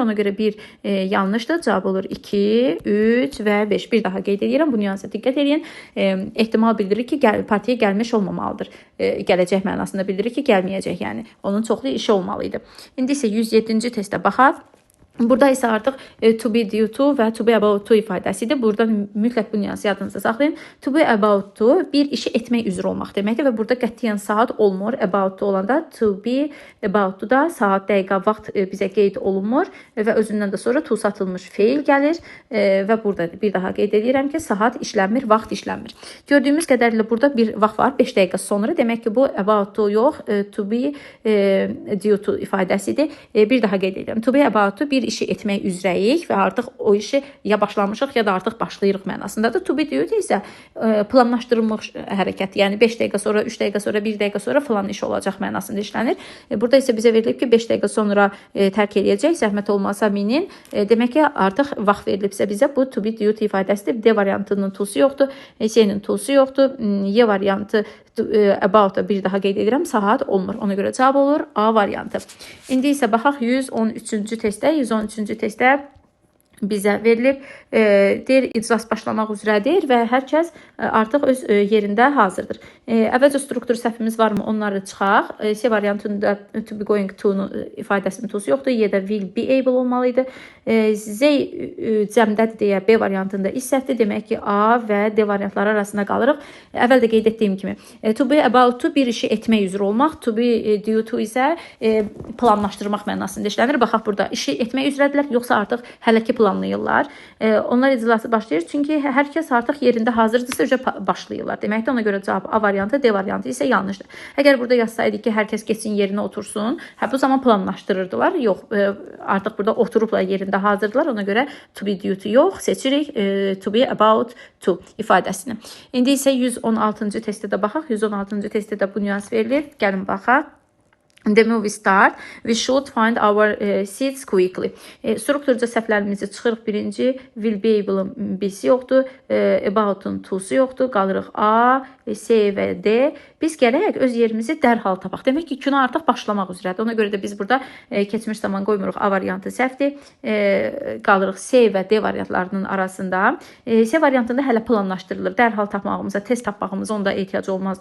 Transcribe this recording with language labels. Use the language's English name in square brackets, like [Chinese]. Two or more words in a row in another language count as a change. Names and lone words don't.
[Azerbaijani] Ona görə bir yanlışdır. Cavab olur 2, 3 və 5. Bir daha qeyd edirəm. Bu nüansa diqqət edin. Ehtimal bildirir ki, partiyaya gəlmiş olmamalıdır. Gələcək mənasında bildirir ki, gəlməyəcək. Yəni, onun çoxlu işi olmalı idi. İndi isə 107-ci testə baxaq. Burada isə artıq [English] to be due to [Azerbaijani] və [English] to be about to [Azerbaijani] ifadəsidir. Burada mütləq bu nüansı yadınızda saxlayın. [English] To be about to [Azerbaijani] bir işi etmək üzrə olmaq deməkdir və burada qətiyyən saat olmur. [English] About to [Azerbaijani] olanda [English] to be about to [Azerbaijani] da saat, dəqiqə, vaxt bizə qeyd olunmur və özündən də sonra to satılmış feil gəlir və burada bir daha qeyd edirəm ki, saat işlənmir, vaxt işlənmir. Gördüyümüz qədərilə burada bir vaxt var, 5 dəqiqə sonra. Demək ki, bu [English] about to [Azerbaijani] yox, [English] to be due to [Azerbaijani] ifadəsidir. Bir daha qeyd edirəm. [English] To be about to [Azerbaijani] bir işi etmək üzrəyik və artıq o işi ya başlamışıq ya da artıq başlayırıq mənasındadır. [English] To be due [Azerbaijani] isə planlaşdırılmış hərəkət. Yəni 5 dəqiqə sonra, 3 dəqiqə sonra, 1 dəqiqə sonra falan iş olacaq mənasında işlənir. Burada isə bizə verilib ki, 5 dəqiqə sonra tərk edəcək, zəhmət olmasa minin. Demək ki, artıq vaxt verilibsə bizə bu [English] to be due [Azerbaijani] ifadəsidir. D variantının to'su yoxdur, C-nin to'su yoxdur. Y variantı about bir daha qeyd edirəm, saat olmur. Ona görə cavab olur A variantı. İndi isə baxaq 113-cü testdə. 113-cü testdə bizə verilib. Deyir, iclas başlamaq üzrədir və hər kəs artıq öz yerində hazırdır. Əvvəlcə struktur səhvimiz varmı? Onları çıxaq. C variantında [English] to be going to [Azerbaijani] ifadəsinin to'su yoxdur. Y də [English] will be able [Azerbaijani] olmalıydı. Z cəmdədir deyə B variantında is səhvdir. Demək ki, A və D variantları arasında qalırıq. Əvvəl də qeyd etdiyim kimi, [English] to be about to [Azerbaijani] bir işi etmək üzrə olmaq, [English] to be due to [Azerbaijani] isə planlaşdırmaq mənasında işlənir. Baxaq burada işi etmək üzrədirlər, yoxsa artıq hələ ki planlayırlar. Onlar iclası başlayır, çünki hər kəs artıq yerində hazırdırsa başlayırlar. Deməkdir, ona görə cavab A variantı, D variantı isə yanlışdır. Əgər burada yazsaydı ki, hər kəs getsin yerinə otursun, bu zaman planlaşdırırdılar. Yox, artıq burada oturublar yerində hazırdılar. Ona görə [English] to be due to [Azerbaijani] yox, seçirik [English] to be about to [Azerbaijani] ifadəsini. İndi isə 116-cı testdə də baxaq. 116-cı testdə də bu nüans verilir. Gəlin baxaq. [English] The movie start. We should find our seats quickly. [Azerbaijani] Strukturca səhvlərimizi çıxırıq. Birinci, [English] will be able-ın [Azerbaijani] B-si yoxdur. [English] About-un to-su [Azerbaijani] yoxdur. Qalırıq A, C və D. Biz gərək öz yerimizi dərhal tapaq. Demək ki, kino artıq başlamaq üzrədir. Ona görə də biz burada keçmiş zaman qoymuruq. A variantı səhvdir. Qalırıq C və D variantlarının arasında. C variantında hələ planlaşdırılır. Dərhal tapmağımıza, tez tapmağımıza onda ehtiyac olmazdı.